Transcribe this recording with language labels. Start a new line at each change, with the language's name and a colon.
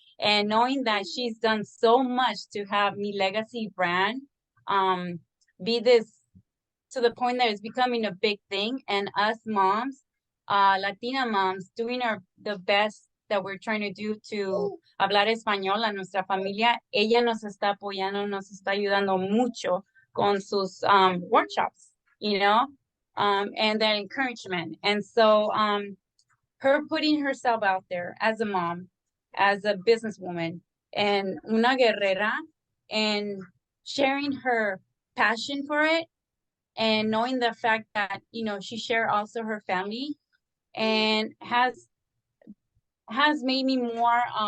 English: And knowing that she's done so much to have Mi Legacy brand be this, to the point that it's becoming a big thing, and us moms, Latina moms, doing the best that we're trying to do to
Spanish: hablar español a nuestra familia. Ella nos está apoyando, nos está ayudando mucho con sus workshops,
English: and that encouragement. And so her putting herself out there as a mom, as a businesswoman, and
Spanish: una guerrera,
English: and sharing her passion for it, and knowing the fact that, she shared also her family, and has made me more